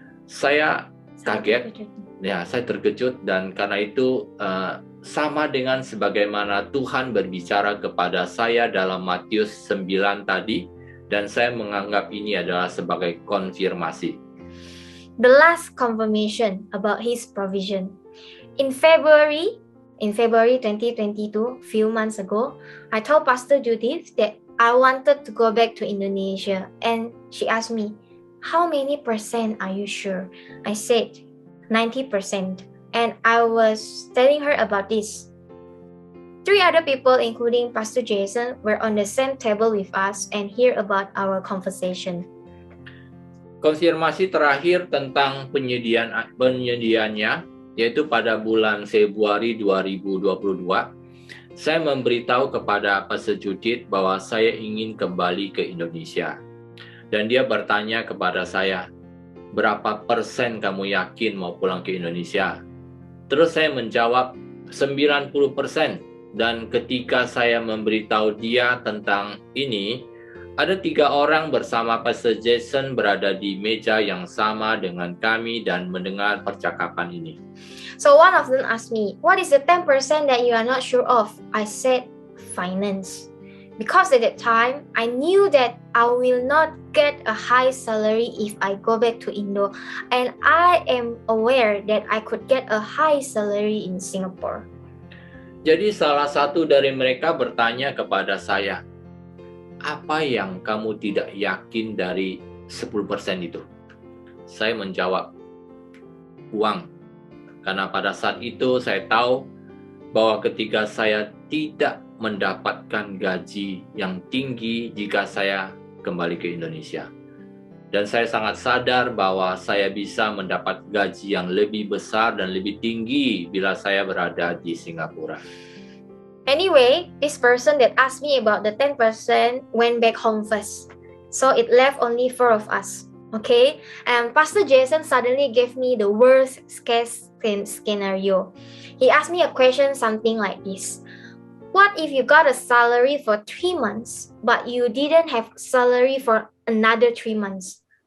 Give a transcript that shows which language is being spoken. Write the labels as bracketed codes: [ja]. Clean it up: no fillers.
[id] Saya kaget, ya saya terkejut dan karena itu sama dengan sebagaimana Tuhan berbicara kepada saya dalam Matius 9 tadi dan saya menganggap ini adalah sebagai konfirmasi. [en] The last confirmation about his provision. In February 2022, few months ago, I told Pastor Judith that I wanted to go back to Indonesia and she asked me, how many % are you sure? I said 90%. And I was telling her about this. 3 other people, including Pastor Jason, were on the same table with us and hear about our conversation. [id] Konfirmasi terakhir tentang penyediaannya, yaitu pada bulan Februari 2022, saya memberitahu kepada Pastor Judith bahwa saya ingin kembali ke Indonesia. Dan dia bertanya kepada saya, berapa % kamu yakin mau pulang ke Indonesia? Terus saya menjawab 90%. Dan ketika saya memberitahu dia tentang ini, ada 3 orang bersama Pastor Jason berada di meja yang sama dengan kami dan mendengar percakapan ini. [en] So one of them asked me, what is the 10% that you are not sure of? I said, finance. Because at that time, I knew that I will not get a high salary if I go back to Indo. And I am aware that I could get a high salary in Singapore. [id] Jadi salah satu dari mereka bertanya kepada saya, apa yang kamu tidak yakin dari 10% itu? Saya menjawab, uang. Karena pada saat itu saya tahu bahwa ketika saya tidak mendapatkan gaji yang tinggi jika saya kembali ke Indonesia. Dan saya sangat sadar bahwa saya bisa mendapat gaji yang lebih besar dan lebih tinggi bila saya berada di Singapura. [en] Anyway, this person that asked me about the 10% went back home first. So it left only 4 of us. Okay? And Pastor Jason suddenly gave me the worst case scenario. He asked me a question something like this. What if you got a salary for 3 months, but you didn't have salary for another 3 months?